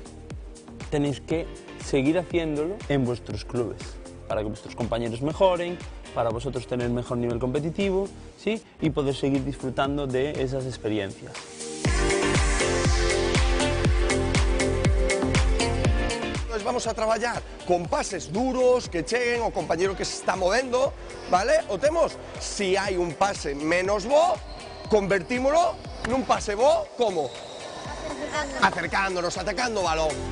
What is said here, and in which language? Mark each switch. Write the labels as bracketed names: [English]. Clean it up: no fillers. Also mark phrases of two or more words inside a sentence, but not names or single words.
[Spanish] Tenéis que seguir haciéndolo en vuestros clubes, para que vuestros compañeros mejoren, para vosotros tener mejor nivel competitivo, ¿sí? Y poder seguir disfrutando de esas experiencias. [Galician] Vamos a traballar con pases duros que cheguen ao compañero que se está movendo, vale? O temos, si hai un pase menos bo, convertímolo nun pase bo, como? Acercándonos, atacando o balón.